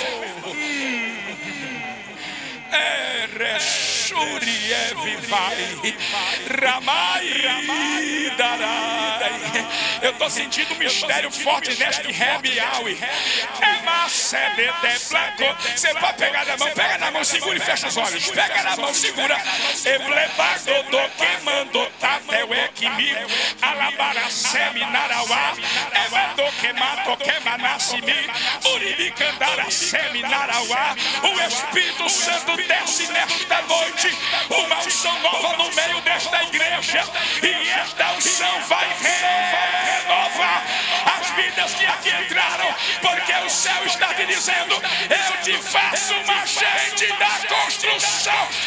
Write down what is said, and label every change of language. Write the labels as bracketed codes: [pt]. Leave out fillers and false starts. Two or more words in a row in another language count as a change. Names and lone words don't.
[pt] Reshuri evivai, ramai darai. Eu estou sentindo um mistério forte neste Rebiaui. Você pode pegar na mão, pega na mão, segura e fecha os olhos. Pega na mão, segura. Eblebado do queimando tatel equimi, alabara seminarauá, evado queimato queimanassimi, uribicandara seminarauá. O Espírito Santo desce nesta noite, uma unção nova no meio desta igreja, e esta unção vai renovar as vidas que aqui entraram, porque o céu está te dizendo: eu te faço uma agente da construção.